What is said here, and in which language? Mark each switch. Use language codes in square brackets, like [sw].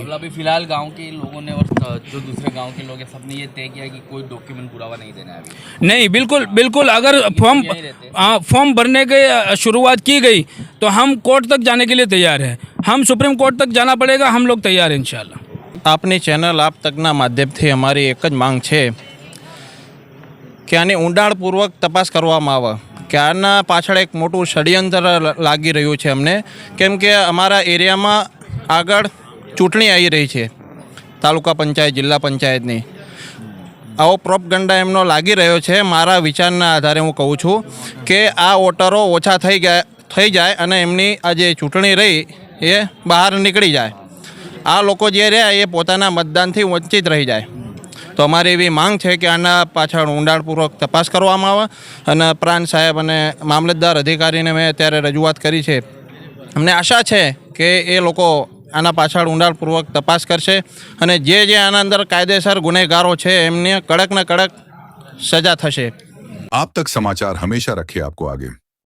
[hi] मतलब अभी फिलहाल गांव के लोगों ने और जो दूसरे गांव के लोग हैं सबने ये तय किया कि कोई डॉक्यूमेंट पुरावा नहीं देना है अभी? नहीं, बिल्कुल अगर फॉर्म भरने की शुरुआत की गई तो हम कोर्ट तक जाने के लिए तैयार हैं। हम सुप्रीम कोर्ट तक जाना पड़ेगा, हम लोग तैयार हैं इंशाल्लाह। [gu] આપની ચેનલ આપ તકના માધ્યમથી અમારી એક જ માંગ છે કે આની ઊંડાણપૂર્વક તપાસ કરવામાં આવે કે આના પાછળ એક મોટું ષડયંત્ર લાગી રહ્યું છે અમને, કેમ કે અમારા એરિયામાં આગળ ચૂંટણી આવી રહી છે તાલુકા પંચાયત, જિલ્લા પંચાયતની. આવો પ્રોપગંડા એમનો લાગી રહ્યો છે. મારા વિચારના આધારે હું કહું છું કે આ વોટરો ઓછા થઈ જાય અને એમની આ જે ચૂંટણી રહી એ બહાર નીકળી જાય. આ લોકો જે રહ્યા એ પોતાના મતદાનથી વંચિત રહી જાય. તો અમારી એવી માંગ છે કે આના પાછળ ઊંડાણપૂર્વક તપાસ કરવામાં આવે અને પ્રાંત સાહેબ અને મામલતદાર અધિકારીને મેં અત્યારે રજૂઆત કરી છે. અમને આશા છે કે એ લોકો આના પાછળ ઊંડાણપૂર્વક તપાસ કરશે અને જે આના અંદર કાયદેસર ગુનેગારો છે એમને કડક ને કડક સજા થશે. [hi] आप तक समाचार हमेशा रखे आपको आगे।